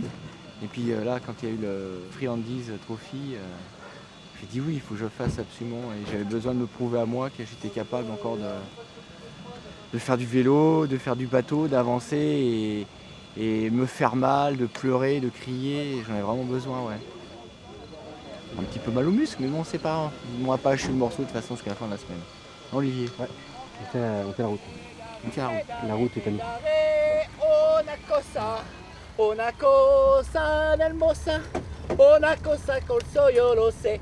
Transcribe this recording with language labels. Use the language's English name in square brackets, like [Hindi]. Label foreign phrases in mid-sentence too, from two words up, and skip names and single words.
[French] Et puis là quand il y a eu le Friandises Trophy, j'ai dit oui, il faut que je fasse absolument et j'avais besoin de me prouver à moi que j'étais capable encore de faire du vélo, de faire du bateau, d'avancer et me faire mal, de pleurer, de crier, j'en ai vraiment besoin, ouais. Un petit peu mal aux muscles, mais bon, c'est pas grave. On m'aura pas lâché le morceau de toute façon jusqu'à la fin de la semaine. Olivier. Ouais, on fait la route. On fait la route. La route est à nous. [Spanish] Una cosa Una cosa hermosa, una cosa col so yo lo sé.